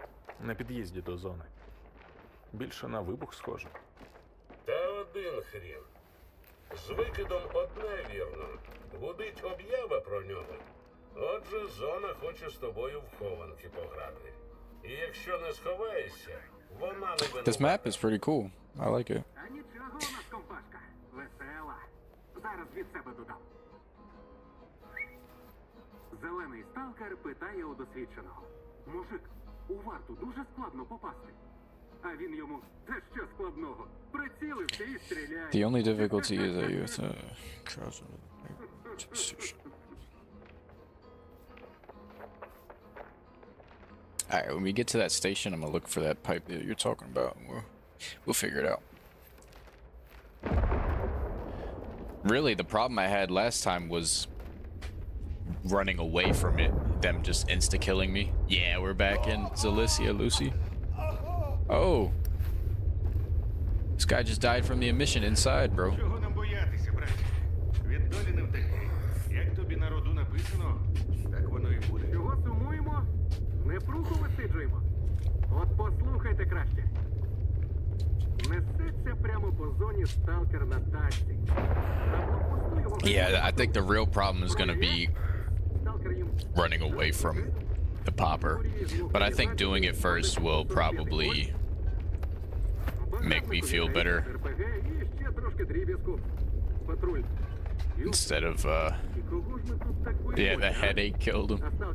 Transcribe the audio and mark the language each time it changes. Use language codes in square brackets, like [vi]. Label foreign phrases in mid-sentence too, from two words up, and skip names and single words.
[uk] На під'їзді до зони. Більше на вибух схоже. Та один хрін. З викидом одне вірно. Гудить об'ява про нього. Отже, зона хоче з тобою в хованки пограти. І якщо не сховаєшся, вона не винувата. [en] This map is pretty cool. I like it. [uk] А нічого у нас компашка. Весела. Зараз від себе додам. Зелений сталкер питає у досвідченого. Мужик, у варту дуже складно попасти. А він йому, та що складного? Прицілився і стріляє. [en] The only difficulty is that you have to cross. Alright, when we get to that station, I'm gonna look for that pipe that you're talking about, and we'll figure it out. Really, the problem I had last time was running away from it. Them just insta-killing me. Yeah, we're back in Zalicia, Lucy. Oh. This guy just died from the emission inside, bro. [uk] Чого нам боятися, брат? Від долі не втекти. Як тобі на роду написано, так воно і буде. Чого сумуємо? Не пруху висиджуємо. От послухайте краще. Несеться прямо по зоні сталкер на тачці. На блокпосту його... [en] Yeah, I think the real problem is gonna be running away from the popper. But I think doing it first will probably make me feel better. Instead of, yeah, the headache killed him.